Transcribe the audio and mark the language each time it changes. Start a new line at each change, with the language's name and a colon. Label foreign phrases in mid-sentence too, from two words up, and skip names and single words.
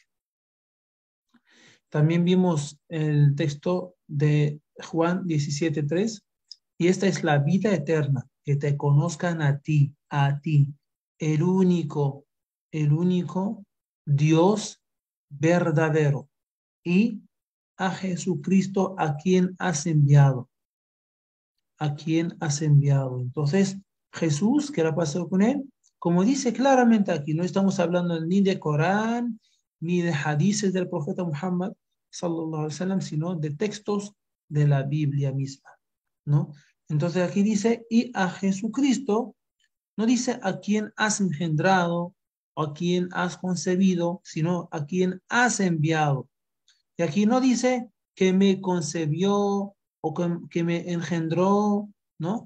Spanish: También vimos el texto de Juan 17:3, y esta es la vida eterna, que te conozcan a ti, el único Dios verdadero, y a Jesucristo a quien has enviado. A quien has enviado. Entonces, Jesús, ¿qué le pasó con él? Como dice claramente aquí, no estamos hablando ni de Corán, ni de hadices del profeta Muhammad,
Arabic: صلى الله عليه وسلم,
Spanish: sino de textos de la Biblia misma, ¿no? Entonces aquí dice, y a Jesucristo, no dice a quien has engendrado, o a quien has concebido, sino a quien has enviado. Y aquí no dice que me concebió o que me engendró, ¿no?